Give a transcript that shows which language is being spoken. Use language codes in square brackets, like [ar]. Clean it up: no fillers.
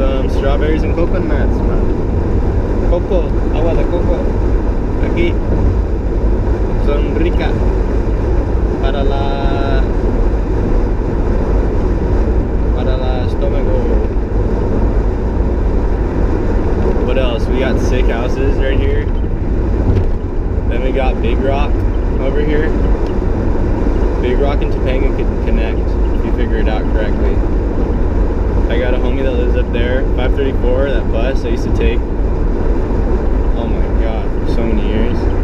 [en] Strawberries and coconuts, man. [es] Coco, agua de coco. Aquí son ricas para la estómago. [en] What else? We got sick houses right here. Then we got Big Rock over here. Big Rock and Topanga could connect if you figure it out correctly. I got a homie that lives up there, 534, that bus I used to take, oh my god, for so many years.